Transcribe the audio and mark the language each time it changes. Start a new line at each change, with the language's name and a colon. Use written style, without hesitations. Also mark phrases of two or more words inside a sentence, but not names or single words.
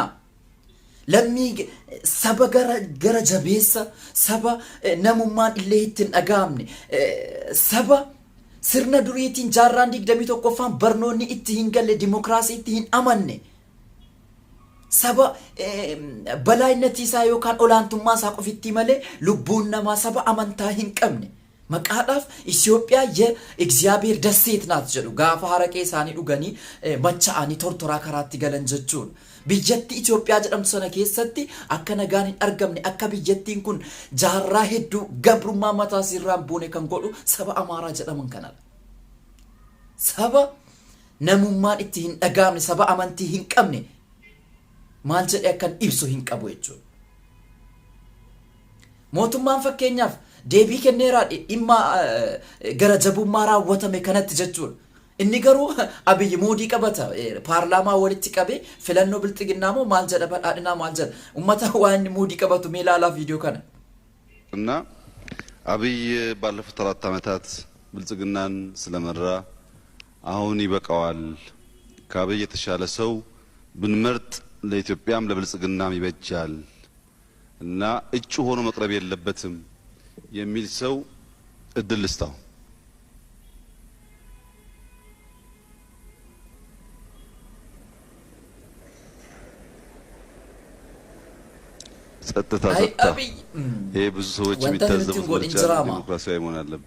Oromo: Lammii saba gara jabeessa saba namummaan illee ittiin dhaga'amne saba sirna duriitiin jaarraan 21ffaan barnoonni itti hin galle dimokiraasii itti hin amanne saba balaayinnati isaa yookaan olaantummaa isaa qofitti malee lubbuun namaa saba amantaa hin qabne. Maqaadhaaf Itoophiyaa
Amharic: የእግዚአብሔር ደሴት ናት
Oromo: jedhu gaafa haraqee isaanii dhuganii macha'anii tortoraa karaatti galan jechuun biyyatti Itoophiyaa jedhamtu sana keessatti akka nagaan hin argamne akka biyyattiin kun jaarraa hedduu gabrummaa mataa sirraan buune kan godhu saba Amaaraa jedhaman kanadha. Saba namummaan itti hin dhagaamne saba amantii hin qabne maal jedhee akkan ibsu hin qabu jechuudha. Mootummaan fakkeenyaaf deebii kenneeraa dhimma gara jabummaa raawwatame kanatti jechuudha. Inni garuu Abiyyi moodii qabata paarlaamaa walitti qabee filannoo bilxiginnaa moo maal jedha badhaadhinaa maal jedha ummata waa inni moodii qabatu mee ilaalaa viidiyoo kana.
Amharic: እና አብይ ባለፉት 4 ዓመታት ብልጽግናን ስለመራ አሁን ይበቃዋል ከአብይ የተሻለ ሰው ብንመርጥ ለኢትዮጵያም ለብልጽግናም ይበጃል እና እጩ ሆኖ መቅረብ የለበትም የሚል ሰው እድል ልስጣው። ጸጥታ ይሄ ብዙ ሰዎች የሚታዘቡት ዲሞክራሲያዊ መሆን አለበት።